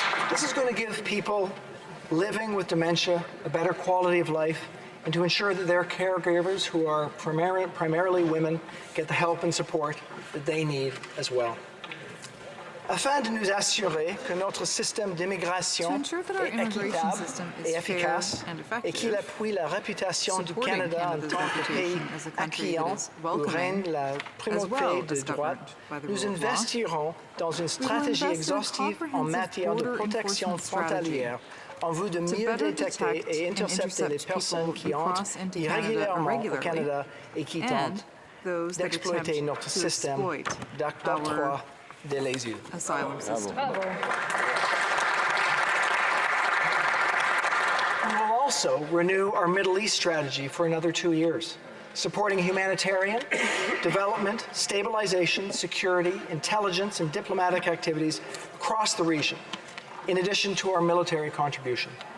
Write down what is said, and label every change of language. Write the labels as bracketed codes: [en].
[en] This is going to give people living with dementia a better quality of life and to ensure that their caregivers, who are primarily women, get the help and support that they need as well. [fr] Afin de nous assurer que notre système d'immigration est équitable et efficace et qu'il appuie la réputation du Canada en tant que pays accueillant où règne la primauté du droit, nous investirons dans une stratégie exhaustive en matière de protection frontalière en vue de mieux détecter et intercepter les personnes qui entrent irrégulièrement au Canada et qui tentent d'exploiter notre système d'octroi de l'asile. [en] We will also renew our Middle East strategy for another 2 years, supporting humanitarian, development, stabilization, security, intelligence, and diplomatic activities across the region, in addition to our military contribution.